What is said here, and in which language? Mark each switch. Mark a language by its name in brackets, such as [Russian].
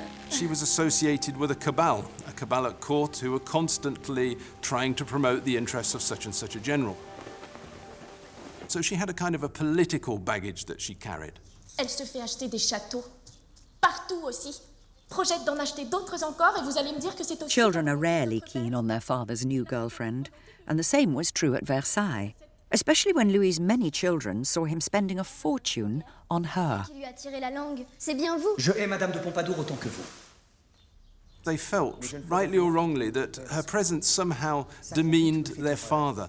[English] She was associated with a cabal at court who were constantly trying to promote the interests of such and such a general. So she had a kind of a political baggage that she carried. [French] Elle se fait acheter des châteaux, partout aussi. Projette d'en acheter d'autres encore, et vous allez me dire que c'est aussi... [English] Children are rarely keen on their father's new girlfriend, and the same was true at Versailles, especially when Louis's many children saw him spending a fortune on her. [French] Qui lui a tiré la langue, c'est bien vous. Je hais Madame de Pompadour autant que vous. [English] They felt, rightly or wrongly, that her presence somehow demeaned their father.